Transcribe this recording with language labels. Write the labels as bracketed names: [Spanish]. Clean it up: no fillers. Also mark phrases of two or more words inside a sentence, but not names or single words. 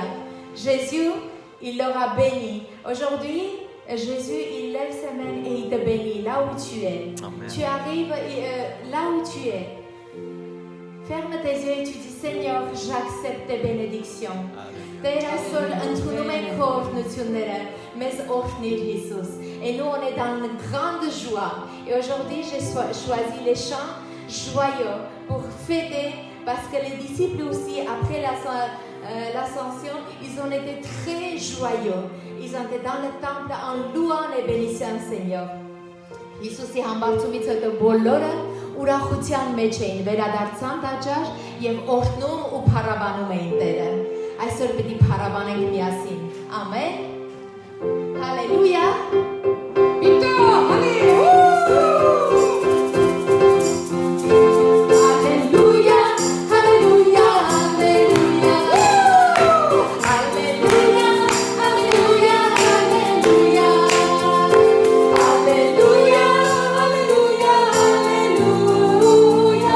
[French] Jésus, il l'aura béni. Aujourd'hui, Jésus, il lève ses mains et il te bénit là où tu es. Amen. Tu arrives là où tu es. Ferme tes yeux et tu dis, Seigneur, j'accepte tes bénédictions. [Armenian] Tère այսօր ընդունում ենք քո օրհնությունները, մեզ օրհնիր Jésus. [French] Et nous, on est dans une grande joie. Et aujourd'hui, j'ai choisi les chants joyeux pour fêter, parce que les disciples aussi, après l'ascension, ils ont été très joyeux. Ils ont été dans le temple en louant et bénissant le Seigneur. [Armenian] Հիսուսի համբարձումից հետո բոլորը ուրախության մեջ էին, վերադարձան տաճար եւ օրհնում ու փառաբանում էին Տերը։ Այսօր պիտի փառաբանենք միասին։ Ամեն։ Հալելույա։ [French] Victor, allez. Alléluia, Alléluia, Alléluia. Alléluia, Alléluia, Alléluia. Alléluia, Alléluia, Alléluia.